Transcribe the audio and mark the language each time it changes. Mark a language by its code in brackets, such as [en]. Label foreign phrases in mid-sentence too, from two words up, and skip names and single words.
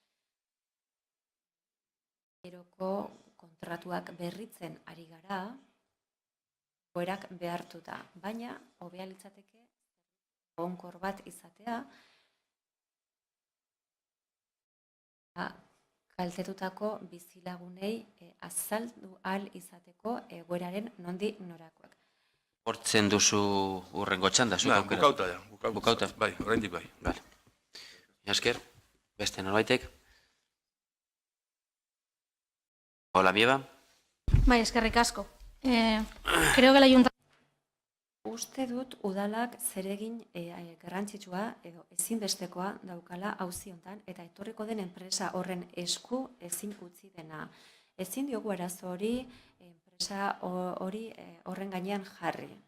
[eu] geroko kontratuak berritzen ari gara, goerak behartuta, baina hobea litzateke egonkor bat izatea, kaltetutako bizilagunei azaldu ahal izateko egoeraren nondi norakoak. Hortzen duzu urrengo txanda, Bukauta, ja. Bukauta. Bai, oraindik bai. Esker, beste norbaitek. [es] Hola, Mieba. [eu] Bai, eskerrik asko. [es] Creo que la Junta... [eu] Uste dut udalak zeregin garrantzitsua edo ezinbestekoa daukala auzi hontan eta etorriko den enpresa horren esku ezin utzi dena. Ezin diogu arazo hori enpresa hori horren gainean jarri.